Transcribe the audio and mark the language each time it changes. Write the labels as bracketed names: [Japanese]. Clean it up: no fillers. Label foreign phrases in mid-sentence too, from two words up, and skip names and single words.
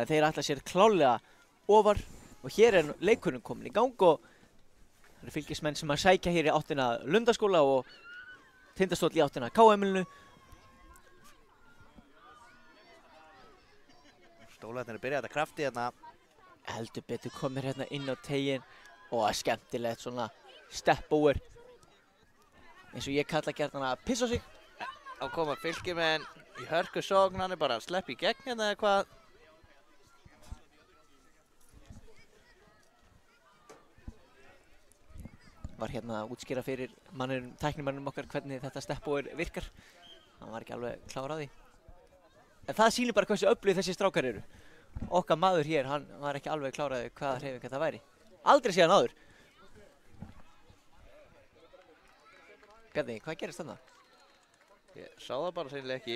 [Icelandic] en þeir ætla sér klárlega ofar. Og hér er leikurinn komin í gang og það eru Fylkismenn sem að sækja hér í áttina Lundaskóla og Tindastóll í áttina KM-inu. Stólarnir er byrjað að krafti hérna. Heldur betur komir hérna inn á teginn og skemmtilegt svona step-over. Eins og ég kalla gjarnan að pissa á sig. Á koma Fylkismenn í hörku sókn, hann er bara að sleppa í gegn hérna eða hvað. Var hérna að útskýra fyrir tæknimannum okkar hvernig þetta step-over virkar. Hann var ekki alveg klár á því. En það sýnir bara hversu öflugir þessi strákar eru. Okkar maður hér, hann var ekki alveg klár á því hvaða hreyfing þetta væri. Aldrei séð hann áður. Bjarni, hvað gerist þarna? Ég sá það bara sennilega ekki.